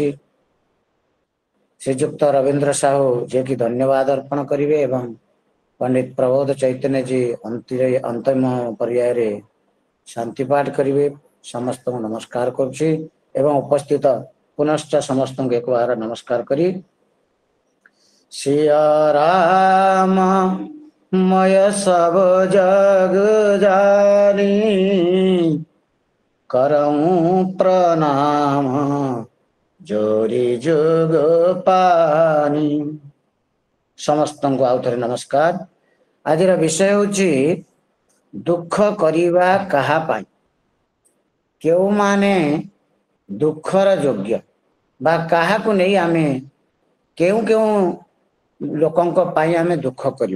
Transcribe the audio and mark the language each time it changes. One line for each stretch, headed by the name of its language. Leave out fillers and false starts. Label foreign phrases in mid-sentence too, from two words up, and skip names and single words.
Odia: ଶ୍ରୀଯୁକ୍ତ ରବୀନ୍ଦ୍ର ସାହୁ ଯିଏକି ଧନ୍ୟବାଦ ଅର୍ପଣ କରିବେ ଏବଂ ପଣ୍ଡିତ ପ୍ରବୋଧ ଚୈତନ୍ୟଜୀ ଅନ୍ତିମ ପର୍ଯ୍ୟାୟରେ ଶାନ୍ତି ପାଠ କରିବେ। ସମସ୍ତଙ୍କୁ ନମସ୍କାର କରୁଛି ଏବଂ ଉପସ୍ଥିତ ପୁନଶ୍ଚ ସମସ୍ତଙ୍କୁ ଏକବାର ନମସ୍କାର କରି
Awadhi: सिया राम मय सब जग जानी करऊं प्रणाम जोरी जुग पानी।
Odia: ସମସ୍ତଙ୍କୁ ଆଉ ଥରେ ନମସ୍କାର। ଆଜିର ବିଷୟ ହେଉଛି ଦୁଃଖ କରିବା କାହା ପାଇଁ, କେଉଁମାନେ ଦୁଃଖର ଯୋଗ୍ୟ ବା କାହାକୁ ନେଇ ଆମେ କେଉଁ କେଉଁ ଲୋକଙ୍କ ପାଇଁ ଆମେ ଦୁଃଖ କରିବା।